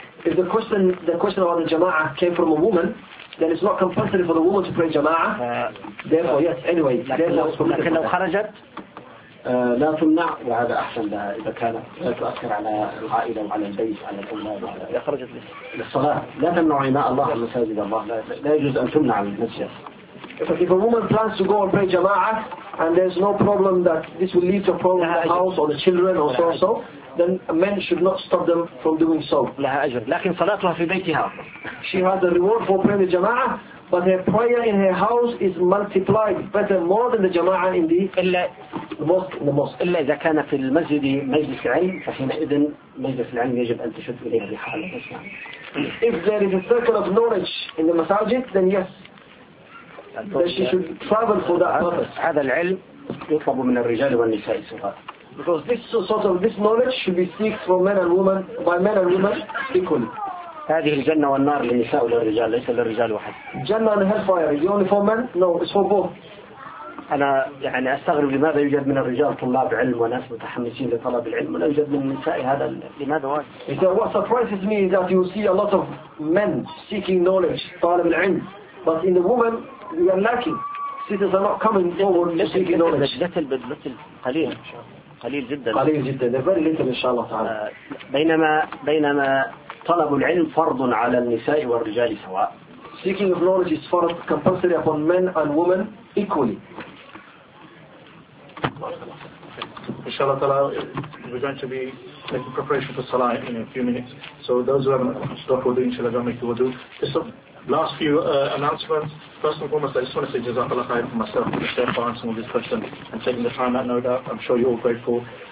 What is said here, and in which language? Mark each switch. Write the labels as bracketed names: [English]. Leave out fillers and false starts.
[English] If the question about the jama'ah came from a woman, then it's not compulsory for the woman to pray jama'ah. Therefore, yes, anyway. [Arabic] لكن لو خرجت لا تمنع وهذا أحسن لها إذا كانت لا تؤثر على العائلة وعلى البيت وعلى الأولاد إذا خرجت للصلاة لا تمنع إماء الله المساجد الله لا يجوز أن تمنع المسجد. [English] But if a woman plans to go and pray jama'ah and there's no problem that this will lead to a problem in the house or the children or so, then men should not stop them from doing so. [Arabic] لها أجر. لكن صلاتها في بيتها. [English] She has a reward for praying the jama'ah, but her prayer in her house is multiplied better more than the jama'ah in the mosque. In the mosque. [Arabic] إلا إذا كان في المسجد مجلس علم فحينئذ مجلس العلم يجب أن تشد إليه في حال الإسلام. [English] If there is a circle of knowledge in the masajid, then yes, that she should travel for that purpose. [Arabic] هذا العلم يطلب من الرجال والنساء سواء. [English] Because this sort of this knowledge should be seeked from men and women by men and women equally. [Arabic] هذه الجنة والنار للنساء والرجال ليس للرجال وحده. [English] جنة and hellfire, the only for men? No, it's for both. [Arabic] أنا يعني أستغرب لماذا يوجد من الرجال طلاب علم وناس متحمسين لطلب العلم ولا يوجد من النساء هذا لماذا واجب؟ [English] It's what surprises me is that you see a lot of men seeking knowledge, [Arabic] طالب العلم, [English] but in the women we are lacking. Cities are not coming forward to seek knowledge. [Arabic] نتل بنتل قليل. قليل جدا. قليل جدا. [English] Very little [Arabic] إن شاء الله تعالى. بينما طلب العلم فرض على النساء والرجال سواء. [English] Seeking of knowledge is fard compulsory upon men and women equally. [Arabic] إن شاء الله تعالى. [English] We're going to be making preparation for salah in a few minutes. So those who haven't stopped wudu, inshallah, don't make the wudu. Just some last few announcements. First and foremost, I just want to say jazakallah khair for myself and the chef for answering all these questions and taking the time out, no doubt. I'm sure you're all grateful.